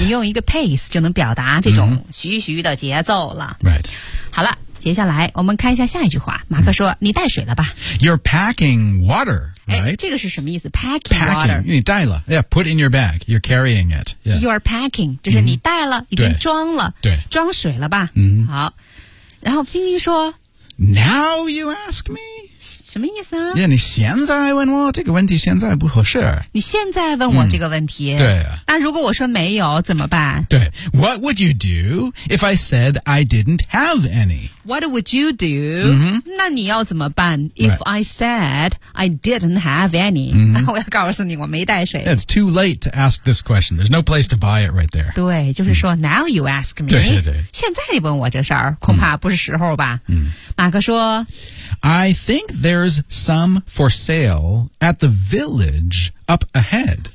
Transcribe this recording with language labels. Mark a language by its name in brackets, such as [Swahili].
[Chinese] 你用一个 pace 就能表达这种徐徐的节奏了、 [English] mm-hmm. right [Chinese] 好了接下来我们看一下下一句话马克说、嗯、你带水了吧 [English] You're packing water、right? [Chinese] 这个是什么意思 [English] packing water [Chinese] 你带了 [English] yeah, Put in your bag You're carrying it、yeah. You're packing [Chinese] 就是你带了、嗯、已经装了对装水了吧、嗯、好然后晶晶说 [English] Now you ask me [Chinese] 什么意思啊 yeah, 你现在问我这个问题现在不合适你现在问我这个问题、嗯、对、啊、那如果我说没有怎么办 [English] 对 What would you do if I said I didn't have any What would you do、 mm-hmm. [Chinese] 那你要怎么办 If、 [English] right. I said I didn't have any、 mm-hmm. [Chinese] 我要告诉你我没带水 [English] yeah, It's too late to ask this question There's no place to buy it right there [Chinese] 对就是说、mm. [English] Now you ask me [Chinese] 对对对现在你问我这事儿恐怕不是时候吧、 mm. 马克说 [English] I think there's some for sale at the village up ahead.